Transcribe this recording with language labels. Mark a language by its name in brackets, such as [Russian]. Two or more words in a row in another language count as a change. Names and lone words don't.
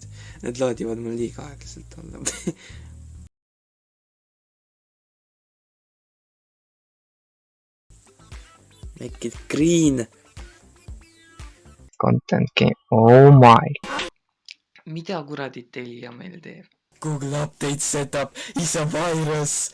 [Estonian] Need laadivad mul liiga aeglaselt olla. [English] Make it green. Content game, oh my. [Estonian] Mida kuradit Telia meil teeb? [English] Google update setup is a virus.